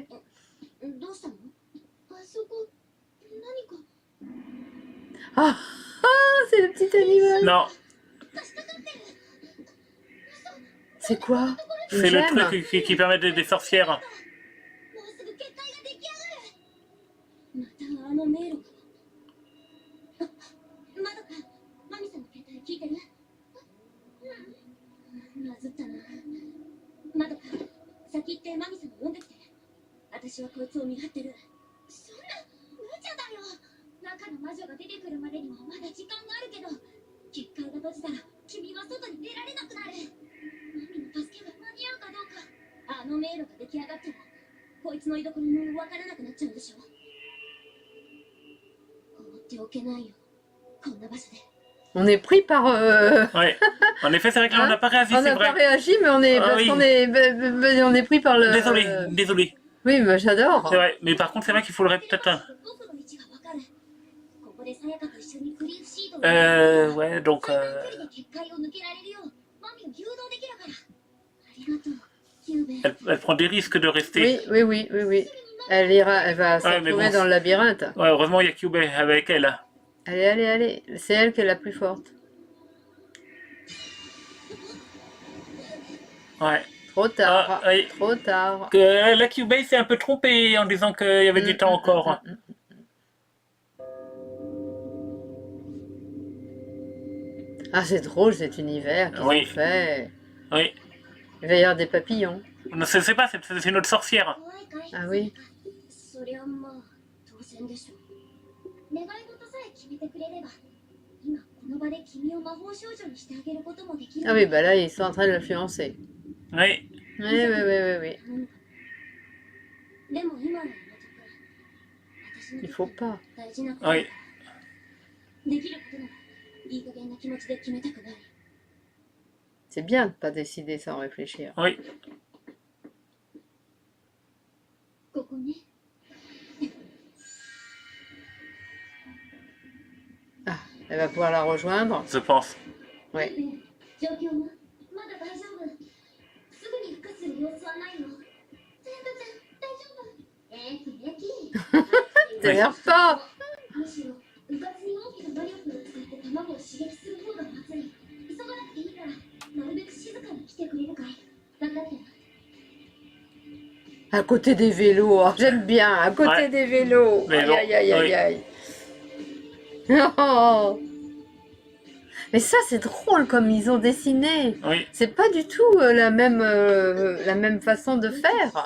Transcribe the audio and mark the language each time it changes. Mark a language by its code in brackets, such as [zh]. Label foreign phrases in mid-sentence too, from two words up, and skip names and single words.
[ja] どうしたの？あそこ、何か。 [fr] Ah, ah, c'est le petit animal. Non. [ja] 貸したがってる。 [fr] C'est quoi? Une C'est le gemme? truc qui permet des sorcières. [ja] もうすぐ結界が出来上がる。またあの迷路が。あ、まどか、マミさんの携帯聞いてる？まずったな。まどか、先行ってマミさんを呼んできて。私はこいつを見張ってる。そんな、無茶だよ。中の魔女が出てくるまでにはまだ時間があるけど、結界が閉じたら君は外に出られなくなる。マミの助けが間に合うかどうか。あの迷路が出来上がったら、こいつの居所もわからなくなっちゃうんでしょ。放っておけないよ。こんな場所で。 [fr] On est pris par... Ouais. En effet, c'est vrai que là, on n'a pas réagi, On c'est n'a pas vrai. réagi, mais on est, Ah parce oui. on est pris par le... Désolé, désolé. Oui, mais j'adore. C'est vrai. Mais par contre, c'est vrai qu'il faudrait peut-être un... [ja] 僕の位置がわかる。ここでさやかと一緒にクリーフシートを [fr] Ouais, donc... [ja] 最短距離で結界を抜けられるようマミを誘導できるから。ありがとう、キューベ。 [fr] Elle prend des risques de rester. Oui. Elle ira, elle va se Ouais, mais retrouver bon, dans le labyrinthe. Ouais, heureusement, il y a Cube avec elle. Allez. C'est elle qui est la plus forte. Ouais. Trop tard. Ah, oui. Trop tard. La Cube s'est un peu trompée en disant qu'il y avait du temps encore. Ah, c'est drôle cet univers qu'ils Oui. ont fait. Oui. Il va y avoir des papillons. Non, c'est pas, c'est notre sorcière. [ja] 怖いかい？ [fr] Ah oui. [ja] そりゃまあ当然でしょ。願い事さえ決めてくれれば、今この場で君を魔法少女にしてあげることもできる。 [fr] Ah oui, bah là, ils sont en train de l'influencer. Oui. Oui. [ja] でも今はやめとく。私の [fr] Il faut pas. [ja] 大事なこと。 [fr] Oui. [ja] できることならいい加減な気持ちで決めたくない。 [fr] C'est bien de pas décider sans réfléchir. Oui. [ja] ここね。 [fr] Ah, elle va pouvoir la rejoindre. Je pense. Oui. [ja] 状況はまだ大丈夫。すぐに復活する様子はないの。さやかちゃん、大丈夫？平気。 [fr] T'énerve pas. [ja] むしろ、うかつに大きな魔力を使って卵を刺激する方がまずい。急がなくていいから、なるべく静かに来てくれるかい。分かったよ。 [fr] À côté des vélos. Oh, j'aime bien. À côté Ouais. des vélos. Mais bon, Aïe. Oh. Mais ça, c'est drôle comme ils ont dessiné. Oui. C'est pas du tout la même façon de faire.